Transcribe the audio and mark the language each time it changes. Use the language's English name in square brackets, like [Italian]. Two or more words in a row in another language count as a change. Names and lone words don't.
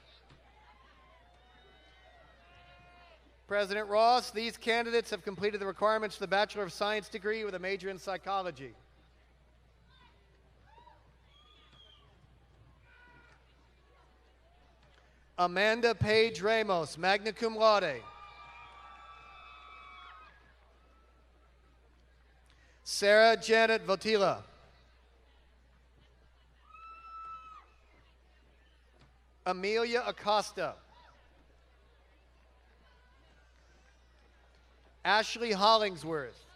[English] President Ross, these candidates have completed the requirements for the Bachelor of Science degree with a major in psychology. Amanda Page Ramos, [Latin] magna cum laude. [English] Sarah Janet Votila. Amelia Acosta. Ashley Hollingsworth.